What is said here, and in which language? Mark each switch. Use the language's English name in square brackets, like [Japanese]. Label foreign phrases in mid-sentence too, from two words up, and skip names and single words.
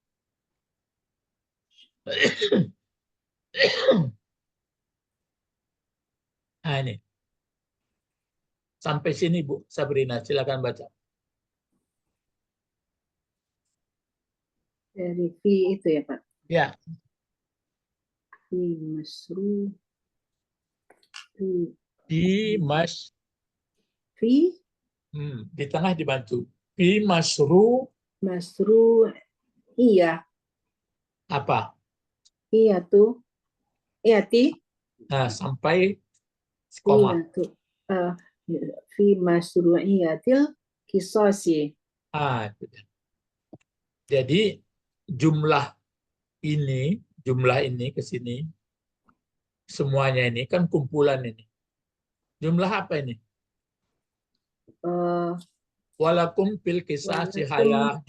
[Indonesian] Ini. Sampai sini Bu Sabrina, silakan baca. Dari fi itu ya Pak? Ya. [Arabic] في مشرو. في. [Indonesian] Di tengah dibantu. [Arabic] في مشرو. [Indonesian] Masru. Iya. Apa? Iya tuh. Iya ti. Sampai koma. Iya tuh. [Arabic] في مشروعية القصاص. [Indonesian] Jadi jumlah ini ke sini, semuanya ini kan kumpulan ini. Jumlah apa ini? [Arabic] ولكم في القصاص حياة.